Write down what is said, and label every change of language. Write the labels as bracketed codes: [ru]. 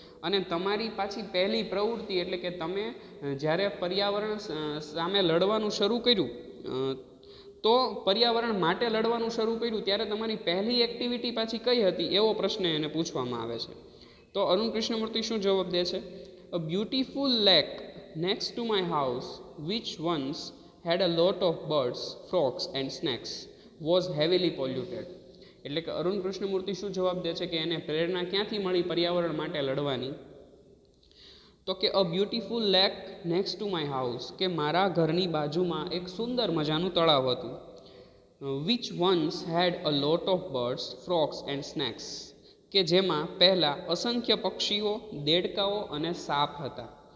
[gu] અને તમારી પાછી પહેલી પ્રવૃત્તિ એટલે કે તમે જ્યારે પર્યાવરણ સામે લડવાનું શરૂ કર્યું, તો પર્યાવરણ માટે લડવાનું શરૂ કર્યું ત્યારે તમારી પહેલી એક્ટિવિટી પાછી કઈ હતી, એવો પ્રશ્ન એને પૂછવામાં આવે છે. તો અરુણ કૃષ્ણમૂર્તિ શું જવાબ દે છે? [en] A beautiful lake next to my house which once had a lot of birds, frogs and snakes was heavily polluted. [gu] એટલે કે અરુણ કૃષ્ણમૂર્તિ શું જવાબ દે છે કે એને પ્રેરણા ક્યાંથી મળી પર્યાવરણ માટે લડવાની? તો કે [en] a beautiful lake next to my house, [gu] કે મારા ઘરની બાજુમાં એક સુંદર મજાનું તળાવ હતું. [en] which once had a lot of birds, frogs and snakes, [gu] કે જેમાં પહેલાં અસંખ્ય પક્ષીઓ, દેડકાઓ અને સાપ હતા.